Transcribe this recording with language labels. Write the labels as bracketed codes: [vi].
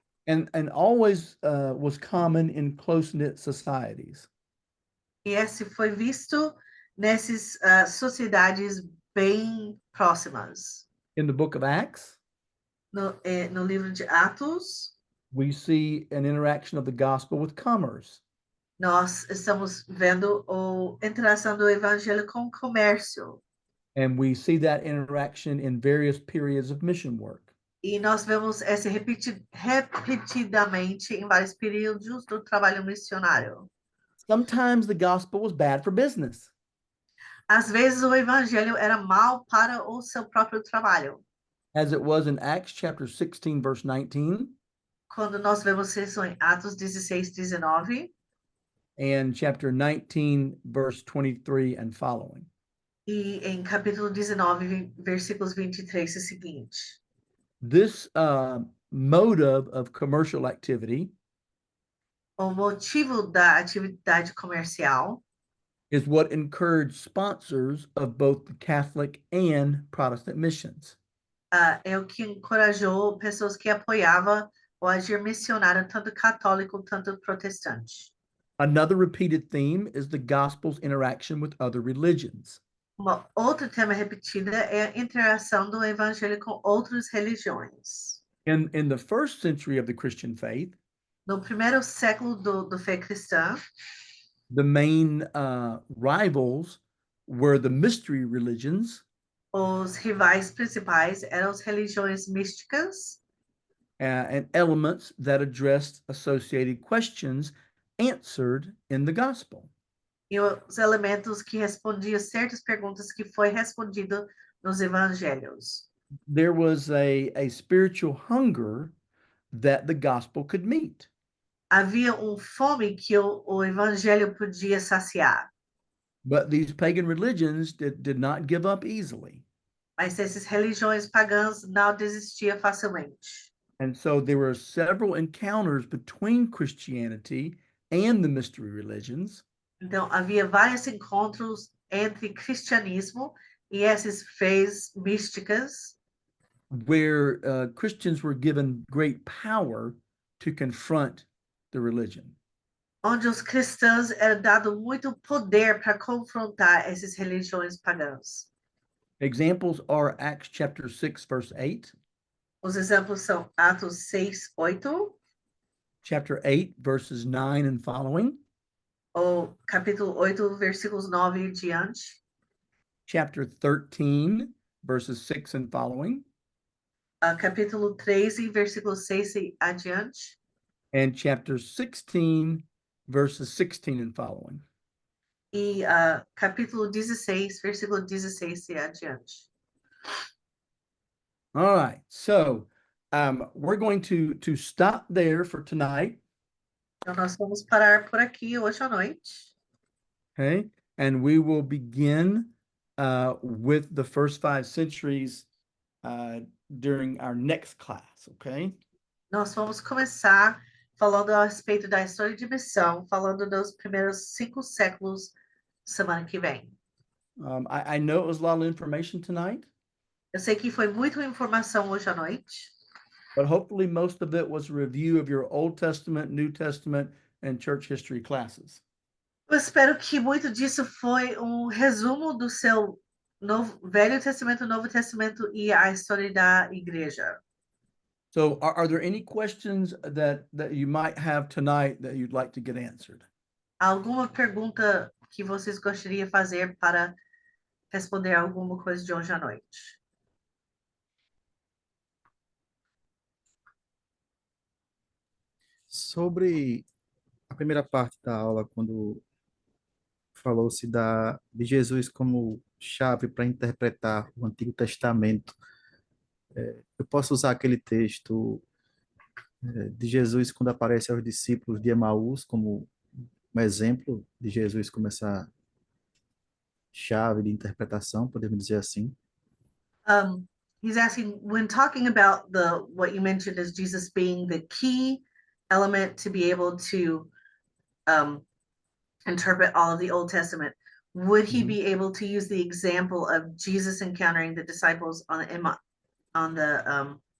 [en] And always was common in close-knit societies. [pt] E esse foi visto nessas sociedades bem próximas. [en] In the book of Acts, [pt] No livro de Atos, [en] we see an interaction of the gospel with commerce. [pt] nós estamos vendo a interação do evangelho com o comércio. [en] And we see that interaction in various periods of mission work. [pt] E nós vemos esse repetidamente em vários períodos do trabalho missionário. [en] Sometimes the gospel was bad for business. [pt] Às vezes o evangelho era mal para o seu próprio trabalho. [en] As it was in Acts chapter 16, verse 19. [pt] quando nós vemos isso em Atos 16, 19 [en] and chapter 19, verse 23 and following. [pt] e em capítulo 19, versículos 23 e seguinte. [en] This motive of commercial activity [pt] O motivo da atividade comercial [en] is what encouraged sponsors of both the Catholic and Protestant missions. [pt] é o que encorajou pessoas que apoiavam o agir missionário, tanto católico quanto protestante. [en] Another repeated theme is the gospel's interaction with other religions. [pt] Outro tema repetido é a interação do evangelho com outras religiões. [en] In the first century of the Christian faith, [pt] No primeiro século do fé cristã, [en] the main rivals were the mystery religions [pt] os rivais principais eram as religiões místicas [en] and elements that addressed associated questions answered in the gospel. [pt] e os elementos que respondiam certas perguntas que foi respondido nos evangelhos. [en] There was a spiritual hunger that the gospel could meet. [pt] Havia fome que o evangelho podia saciar, [en] But these pagan religions did not give up easily. [pt] mas essas religiões pagãs não desistiam facilmente. [en] And so there were several encounters between Christianity and the mystery religions. [pt] Então, havia vários encontros entre cristianismo e essas fés místicas, [en] where Christians were given great power to confront the religion. [pt] onde os cristãos eram dado muito poder para confrontar essas religiões pagãs. [en] Examples are Acts chapter 6, verse 8, [pt] Os exemplos são Atos 6, 8, [en] chapter 8, verses 9 and following, [pt] ou capítulo 8, versículos 9 e diante, [en] chapter 13, verses 6 and following, [pt] capítulo 13, versículos 6 e adiante, [en] and chapter 16, verses 16 and following. [pt] e capítulo 16, versículo 16 e adiante. [en] All right, so we're going to stop there for tonight, [pt] Então, nós vamos parar por aqui hoje à noite. [en] okay? And we will begin with the first 5 centuries during our next class, okay? [pt] Nós vamos começar falando a respeito da história de missão, falando dos primeiros 5 séculos semana que vem. [en] I know it was a lot of information tonight, [pt] Eu sei que foi muita informação hoje à noite, [en] but hopefully most of it was a review of your Old Testament, New Testament, and church history classes. [pt] eu espero que muito disso foi resumo do seu Velho Testamento, Novo Testamento e a história da igreja. [en] So are there any questions that you might have tonight that you'd like to get answered? [pt] Alguma pergunta que vocês gostariam de fazer para responder alguma coisa de hoje à noite? Sobre a primeira parte da aula, quando falou-se de Jesus como chave para interpretar o Antigo Testamento, eu posso usar aquele texto de Jesus quando aparece aos discípulos de Emaús como um exemplo de Jesus como essa chave de interpretação, podemos dizer assim. [en] He's asking, when talking about what you mentioned as Jesus being the key element to be able to interpret all of the Old Testament, would he be able to use the example of Jesus encountering the disciples on the